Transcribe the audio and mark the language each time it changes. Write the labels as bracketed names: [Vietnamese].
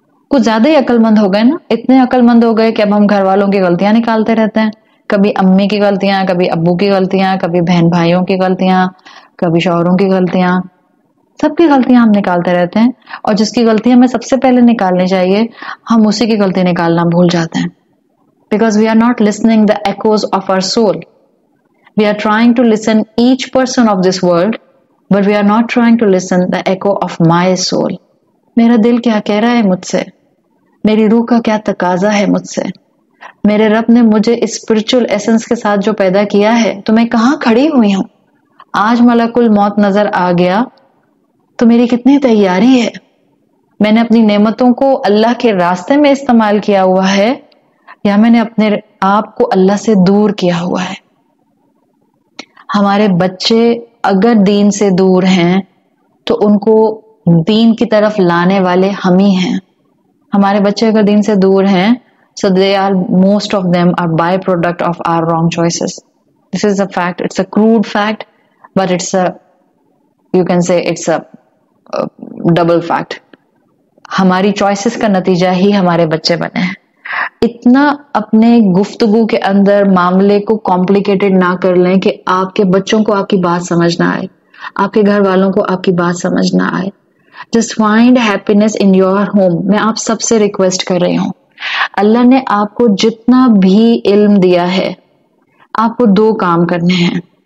[Urdu] کچھ زیادہ ہی عقل مند ہو گئے نا, اتنے عقل مند ہو گئے کہ اب ہم گھر والوں کی غلطیاں نکالتے رہتے ہیں. کبھی امی کی غلطیاں, کبھی ابو کی غلطیاں, کبھی بہن بھائیوں کی غلطیاں, کبھی شوہروں کی غلطیاں. سب کی غلطیاں ہم نکالتے رہتے ہیں, اور جس کی غلطیاں ہمیں سب سے پہلے نکالنی چاہیے ہم اسی کی غلطی نکالنا بھول جاتے ہیں. [English] Because we are not listening the echoes of our soul. We are trying to listen each person of this world, but we are not trying to listen the echo of my soul. [Urdu] میرا دل کیا کہہ رہا ہے مجھ سے، میری روح کا کیا تقاضا ہے مجھ سے. میرے رب نے مجھے اسپرچل ایسنس کے ساتھ جو پیدا کیا ہے تو میں کہاں کھڑی ہوئی ہوں. آج ملک الموت نظر آ گیا تو میری کتنی تیاری ہے. میں نے اپنی نعمتوں کو اللہ کے راستے میں استعمال کیا ہوا ہے یا میں نے اپنے آپ کو اللہ سے دور کیا ہوا ہے. ہمارے بچے اگر دین سے دور ہیں تو ان کو دین کی طرف لانے والے ہم ہی ہیں. ہمارے بچے اگر دین سے دور ہیں [English] so they are most of them are byproduct of our wrong choices. This is a fact. It's a crude fact, but it's a, you can say it's a double fact. [Urdu] ہماری چوائسز کا نتیجہ ہی ہمارے بچے بنے ہیں. اتنا اپنے گفتگو کے اندر معاملے کو کمپلیکیٹڈ نہ کر لیں کہ آپ کے بچوں کو آپ کی بات سمجھ نہ آئے، آپ کے گھر والوں کو آپ کی بات سمجھ نہ آئے. [English] Just find happiness in your home. [Urdu] میں آپ سب سے ریکویسٹ کر رہی ہوں، اللہ نے آپ کو جتنا بھی علم دیا ہے آپ کو 2 کام کرنے ہیں.